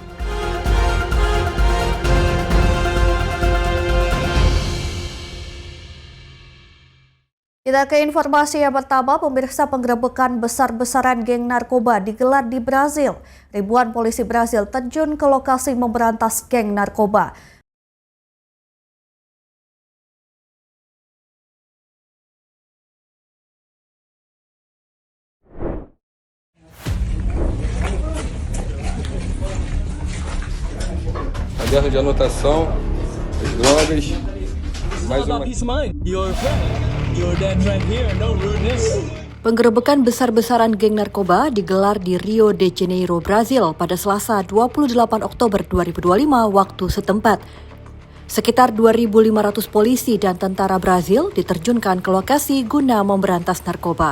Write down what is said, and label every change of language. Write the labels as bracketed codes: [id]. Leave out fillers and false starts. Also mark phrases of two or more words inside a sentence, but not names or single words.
[id] Kita ke informasi yang pertama, pemirsa. Penggerebekan besar-besaran geng narkoba digelar di Brazil. Ribuan polisi Brazil terjun ke lokasi memberantas geng narkoba. [pt] Caderno de anotação, as drogas, mais uma. [id] Penggerebekan besar-besaran geng narkoba digelar di Rio de Janeiro, Brazil pada Selasa 28 Oktober 2025 waktu setempat. Sekitar 2.500 polisi dan tentara Brazil diterjunkan ke lokasi guna memberantas narkoba.